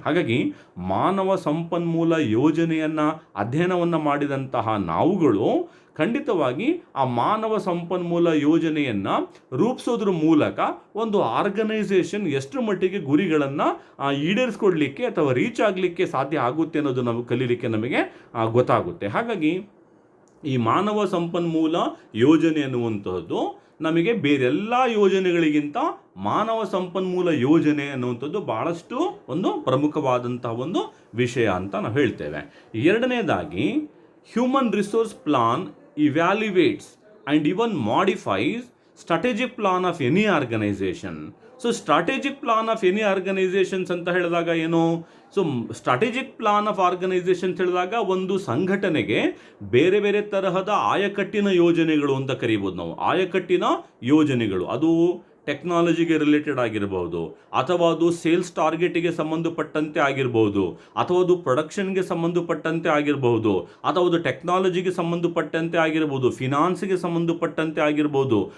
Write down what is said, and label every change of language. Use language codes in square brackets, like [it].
[kn] ಹಾಗಾಗಿ ಮಾನವ ಸಂಪನ್ಮೂಲ ಯೋಜನೆಯನ್ನು ಅಧ್ಯಯನವನ್ನು ಮಾಡಿದಂತಹ ನಾವುಗಳು ಖಂಡಿತವಾಗಿ ಆ ಮಾನವ ಸಂಪನ್ಮೂಲ ಯೋಜನೆಯನ್ನು ರೂಪಿಸೋದ್ರ ಮೂಲಕ ಒಂದು ಆರ್ಗನೈಸೇಷನ್ ಎಷ್ಟು ಮಟ್ಟಿಗೆ ಗುರಿಗಳನ್ನು ಈಡೇರಿಸ್ಕೊಡ್ಲಿಕ್ಕೆ ಅಥವಾ ರೀಚ್ ಆಗಲಿಕ್ಕೆ ಸಾಧ್ಯ ಆಗುತ್ತೆ ಅನ್ನೋದು ನಾವು ಕಲೀಲಿಕ್ಕೆ ನಮಗೆ ಗೊತ್ತಾಗುತ್ತೆ. ಹಾಗಾಗಿ ಈ ಮಾನವ ಸಂಪನ್ಮೂಲ ಯೋಜನೆ ಅನ್ನುವಂತಹದ್ದು ನಮಗೆ ಬೇರೆಲ್ಲ ಯೋಜನೆಗಳಿಗಿಂತ ಮಾನವ ಸಂಪನ್ಮೂಲ ಯೋಜನೆ ಅನ್ನುವಂಥದ್ದು ಭಾಳಷ್ಟು ಒಂದು ಪ್ರಮುಖವಾದಂತಹ ಒಂದು ವಿಷಯ ಅಂತ ನಾವು ಹೇಳ್ತೇವೆ. [en] ಎರಡನೇದಾಗಿ, human resource plan evaluates and even modifies strategic plan of any organization. So strategic plan of any organisations [kn] ಅಂತ ಹೇಳಿದಾಗ ಏನು? [en] so strategic plan of organisation [kn] ಅಂತ ಹೇಳಿದಾಗ ಒಂದು ಸಂಘಟನೆಗೆ ಬೇರೆ ಬೇರೆ ತರಹದ ಆಯಕಟ್ಟಿನ ಯೋಜನೆಗಳು ಅಂತ ಕರಿಬೋದು ನಾವು. ಆಯಕಟ್ಟಿನ ಯೋಜನೆಗಳು ಅದು ಟೆಕ್ನಾಲಜಿಗೆ ರಿಲೇಟೆಡ್ ಆಗಿರಬಹುದು, ಅಥವಾ ಅದು ಸೇಲ್ಸ್ ಟಾರ್ಗೆಟಿಗೆ ಸಂಬಂಧಪಟ್ಟಂತೆ ಆಗಿರಬಹುದು, ಅಥವಾ ಅದು ಪ್ರೊಡಕ್ಷನ್ಗೆ ಸಂಬಂಧಪಟ್ಟಂತೆ ಆಗಿರಬಹುದು, ಅಥವಾ ಅದು ಟೆಕ್ನಾಲಜಿಗೆ ಸಂಬಂಧಪಟ್ಟಂತೆ ಆಗಿರಬಹುದು, ಫಿನಾನ್ಸ್ಗೆ ಸಂಬಂಧಪಟ್ಟಂತೆ ಆಗಿರಬಹುದು.